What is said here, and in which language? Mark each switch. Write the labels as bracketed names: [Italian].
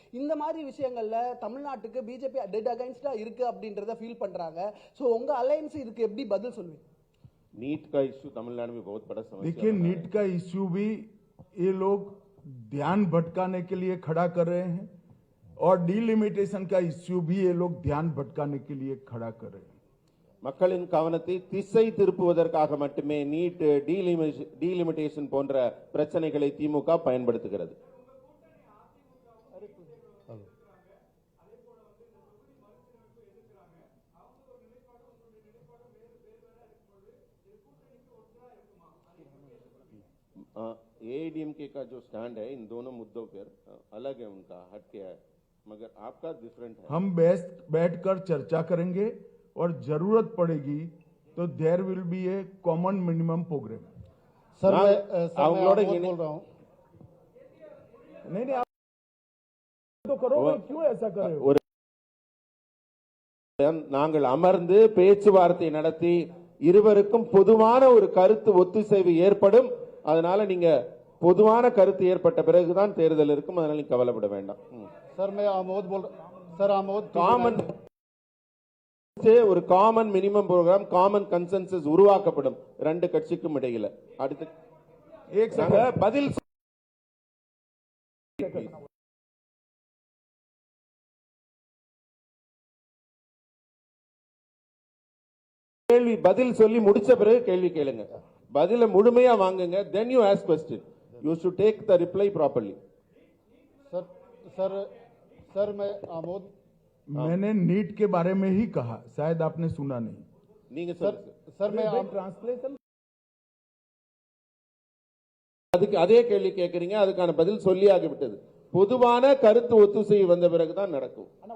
[Tamil] இந்த மாதிரி விஷயங்கள்ல தமிழ்நாட்டுக்கு பிஜேபி [English] dead அகைன்ஸ்டா [Tamil] இருக்கு அப்படின்றத ஃபீல் பண்றாங்க। சோ உங்க அலையன்ஸ் இதுக்கு எப்படி பதில் சொல்வீங்க? [Hindi] नीट का इश्यू तमिलनाडु में बहुत बड़ा समस्या। देखिए, नीट का इश्यू भी ये लोग ध्यान भटकाने के लिए खड़ा कर रहे हैं और डीलिमिटेशन का इश्यू भी ये लोग ध्यान भटकाने के लिए खड़ा कर रहे हैं। [Tamil] மக்களின் கவனத்தை திசை திருப்புவதற்காக மட்டுமே நீட், டீலிமிட்டேஷன் போன்ற பிரச்சனைகளை திமுக பயன்படுத்துகிறது। [Hindi] एआईडीएमके का जो स्टैंड है इन दोनों मुद्दों पर अलग है, उनका हटके है, मगर आपका डिफरेंट है। हम बैठकर चर्चा करेंगे और जरूरत पड़ेगी तो [English] There will be a common minimum programme. [Hindi] Sir मैं बोल रहा हूं, नहीं आप तो करो, क्यों ऐसा कर रहे हो? [Tamil] நாங்கள் அமர்ந்து பேச்சுவார்த்தை நடத்தி இருவருக்கும் பொதுவான ஒரு கருத்து ஒத்துசைவு ஏற்படும்। அதனால நீங்க பொதுவான கருத்து ஏற்பட்ட பிறகுதான் தேர்தல் இருக்கும், அதனால நீங்க கவலைப்பட வேண்டாம்। [Hindi] सर मैं आमोद बोल सर आमोद [Tamil] காமன் ஒரு common minimum program, common consensus உருவாக்கப்படும் ரெண்டு கட்சிக்கும் இடையில। அடுத்து பதில் கேள்வி பதில் சொல்லி முடிச்ச பிறகு கேள்வி கேளுங்க, பதில முழுமையா வாங்குங்க, [English] then you ask question, you should take the reply properly। [Hindi] Sir sir sir मैं आमोद, मैंने नीट के बारे में ही कहा, शायद आपने सुना नहीं। [Tamil] நீங்க [Hindi] सर [Tamil] சொல்லுங்க। [Hindi] सर मैं [English] translation [Tamil] அதுக்கு அதே கேள்வி கேட்கறீங்க, அதுக்கான பதில் சொல்லி ஆகிவிட்டது. பொதுவான கருத்து ஒத்துசை வந்த பிறகுதான் நடக்கும்.